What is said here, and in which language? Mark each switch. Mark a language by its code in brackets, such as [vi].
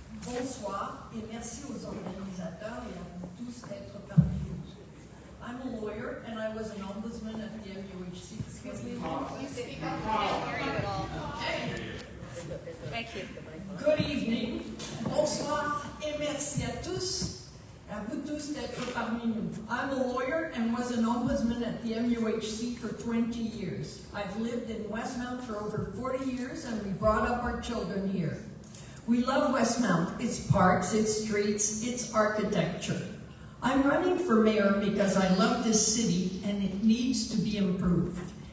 [fr] Bonsoir et merci aux organisateurs et à vous tous d'être parmi nous. [en] I'm a lawyer and I was an ombudsman at the MUHC. Excuse me. Thank you. Good evening. [fr] Bonsoir et merci à tous, à vous tous d'être parmi nous. [en] I'm a lawyer and was an ombudsman at the MUHC for 20 years. I've lived in Westmount for over 40 years and we brought up our children here. We love Westmount, its parks, its streets, its architecture. I'm running for mayor because I love this city and it needs to be improved.